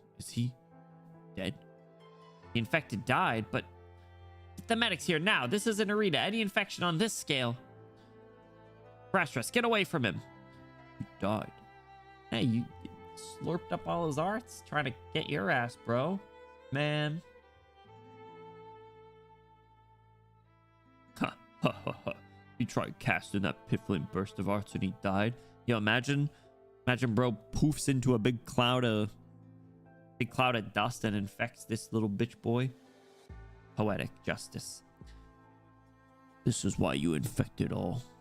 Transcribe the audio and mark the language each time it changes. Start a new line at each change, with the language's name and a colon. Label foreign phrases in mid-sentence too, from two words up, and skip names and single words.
English: Is he dead? The infected died, but the medic's here now. This is an arena. Any infection on this scale. Brass Rust, get away from him. You died. Hey, you slurped up all his arts? Trying to get your ass, bro. Man. Ha ha ha. You tried casting that piffling burst of arts and he died? Yo, imagine bro poofs into a big cloud of dust and infects this little bitch boy. Poetic justice. This is why you infected all.